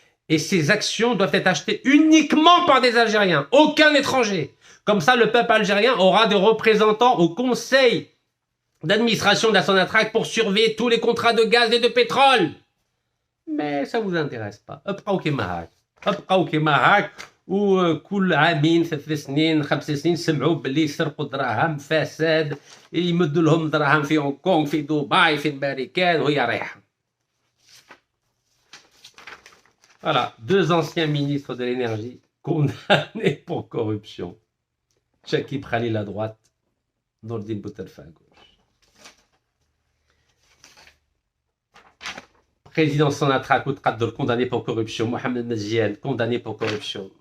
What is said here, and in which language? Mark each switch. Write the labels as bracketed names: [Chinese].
[French] Et ces actions doivent être achetées uniquement par des Algériens, aucun étranger. Comme ça, le peuple algérien aura des représentants au conseil d'administration de la Sonatrach pour surveiller tous les contrats de gaz et de pétrole. Mais ça vous intéresse pas. [Arabic] ابقاو كيما هاك وكل عامين 3 سنين 5 سنين سمعوا باللي يسرقوا دراهم فساد يمدوا لهم دراهم في هونغ كونغ في دبي في الامريكان وهي رايحه. [French] Voilà, 2 anciens ministres de l'énergie condamnés pour corruption. Chakib Khalil à droite, Nordine Boutalfa à gauche. Président Sonatrach Outraddor condamné pour corruption. Mohamed Meziane condamné pour corruption.